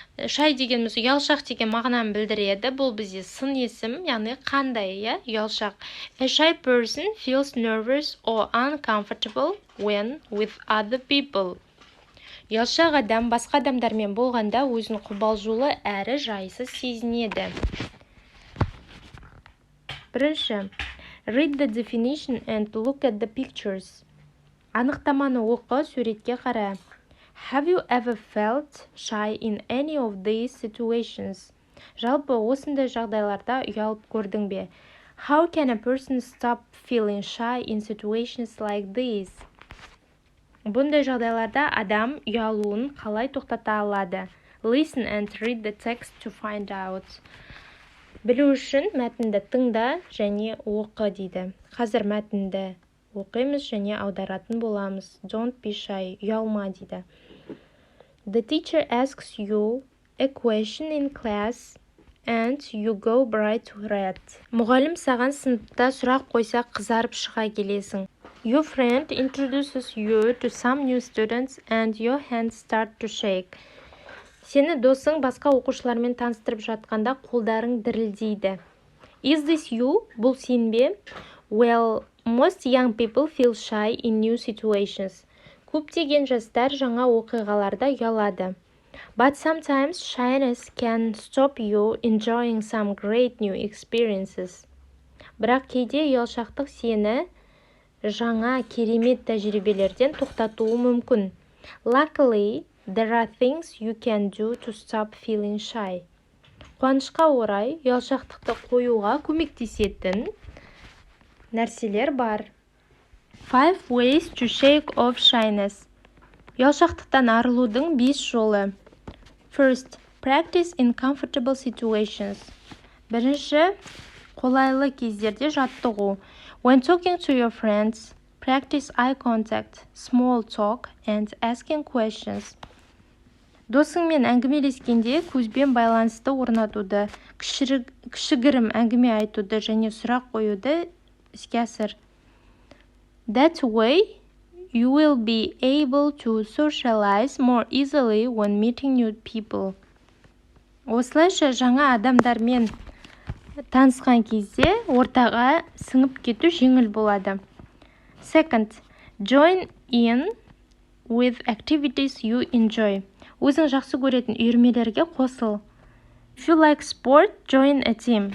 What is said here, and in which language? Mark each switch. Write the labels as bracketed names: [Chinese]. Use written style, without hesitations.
[Kazakh] Shy дегеніміз ұялшақ деген мағынаны білдіреді. Бұл бізде сын есім, яғни қандай, ұялшақ. [English] A shy person feels nervous or uncomfortable when with other people. [Kazakh] Ұялшақ адам басқа адамдармен болғанда өзін қобалжулы әрі жайсыз сезінеді. [English] Бірінші, read the definition and look at the pictures. [Kazakh] Анықтаманы оқы, суретке қара. [English] Have you ever felt shy in any of these situations? [Kazakh] Жалпы осындай жағдайларда ұялып көрдің бе? [English] How can a person stop feeling shy in situations like these? [Kazakh] Бұндай жағдайларда адам ұялуын қалай тоқтата алады? [English] Listen and read the text to find out. [Kazakh] Білу үшін мәтінді тыңда және оқы дейді. Қазір мәтінді оқимыз және аударатын боламыз. [English] Don't be shy, [Kazakh] ұялма дейді. [English] The teacher asks you a question in class and you go bright red. [Kazakh] Мұғалім саған сыныпта сұрақ қойса қызарып шыға келесің. [English] Your friend introduces you to some new students and your hands start to shake. [Kazakh] Сені досың басқа оқушылармен таныстырып жатқанда қолдарың дірілдейді. [English] Is this you? [Kazakh] Бұл сен бе? [English] Well, most young people feel shy in new situations. [Kazakh] Көптеген жастар жаңа оқиғаларда ұялады. [English] But sometimes shyness can stop you enjoying some great new experiences. [Kazakh] Бірақ кейде ұялшақтық сені жаңа керемет тәжірибелерден тоқтатуы мүмкін. [English] Luckily, there are things you can do to stop feeling shy. [Kazakh] Қуанышқа орай, ұялшақтықты қоюға көмектесетін нәрселер бар. [English] 5 ways to shake off shyness. [Kazakh] Ұялшақтықтан арылудың 5 жолы. [English] First, practice in comfortable situations. [Kazakh] Бірінші, қолайлы кездерде жаттығу. [English] When talking to your friends, practice eye contact, small talk, and asking questions. [Kazakh] Досыңмен әңгімелескенде көзбен байланысты орнатуды, кішігірім әңгіме айтуды және сұрақ қоюды іске асыр. [English] That way, you will be able to socialize more easily when meeting new people. [Kazakh] Осылайша жаңа адамдармен танысқан кезде ортаға сіңіп кету жеңіл болады. [English] Second, join in with activities you enjoy. [Kazakh] Өзің жақсы көретін үйірмелерге қосыл. [English] If you like sport, join a team.